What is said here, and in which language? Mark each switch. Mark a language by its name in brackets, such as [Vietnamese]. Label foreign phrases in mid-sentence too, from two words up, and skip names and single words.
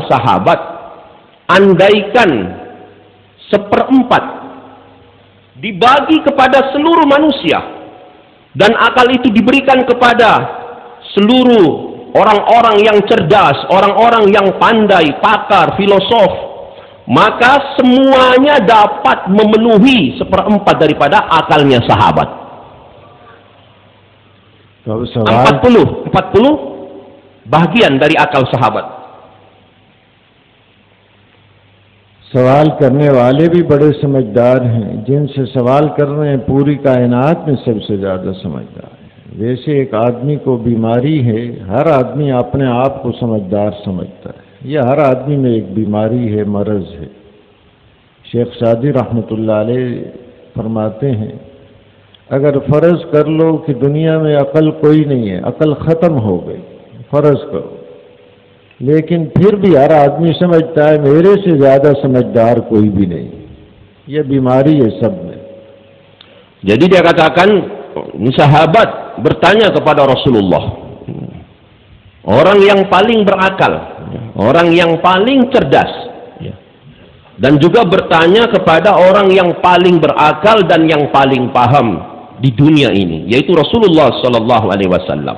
[Indonesian] sahabat andaikan 1/4 dibagi kepada seluruh manusia, dan akal itu diberikan kepada seluruh orang-orang yang cerdas, orang-orang yang pandai, pakar, filosof, maka semuanya dapat memenuhi 1/4 daripada akalnya sahabat. 40 bagian dari akal sahabat. [Hindi] सवाल करने वाले भी बड़े समझदार हैं, जिनसे सवाल कर रहे हैं पूरी कायनात में सबसे ज़्यादा समझदार है। वैसे एक आदमी को बीमारी है, हर आदमी अपने आप को समझदार समझता है, यह हर आदमी में एक बीमारी है, मरज़ है। शेख सादी [Arabic] رحمة الله عليه [Hindi] फरमाते हैं, अगर फ़र्ज़ कर लो कि दुनिया में अकल कोई नहीं है, अकल ख़त्म हो गई, फ़र्ज़ करो, लेकिन फिर भी हर आदमी समझता है मेरे से ज़्यादा समझदार कोई भी नहीं। यह बीमारी है सब में। [Indonesian] Jadi dia katakan, sahabat bertanya kepada Rasulullah, orang yang paling berakal, orang yang paling cerdas, dan juga bertanya kepada orang yang paling berakal dan yang paling paham di dunia ini, yaitu Rasulullah [Arabic] صلى الله عليه وسلم.